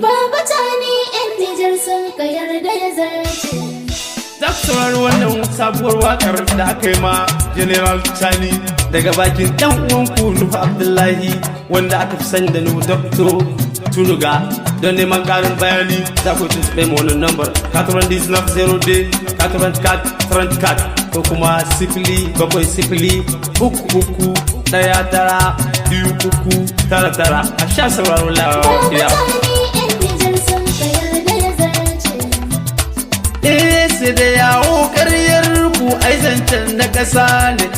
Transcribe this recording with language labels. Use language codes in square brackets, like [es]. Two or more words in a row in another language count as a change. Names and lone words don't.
[ha] Baba Tani yan Nijar sun ka yarda ya zarce. Za ku saurari wannan sabuwar waƙar da aka yi ma General Tani daga bakin ɗan uwanku Nuhu Abdullahi, wanda aka fi sani da Nuhu Dokto Tunuga. Don neman ƙarin bayani, za ku tuntuɓe mu wannan lambar quatre-vingt-dix-neuf zéro deux quatre-vingt-quatre trente-quatre ko kuma sifili bakwai sifili, uku uku, tara tara, biyu uku, tara tara. A sha sauraro Baba lafiya. Tani yan Nijar sun ka yarda ya zarce. Eh, sai da yawo ƙaryar ku, ai zancen na ƙasa ne.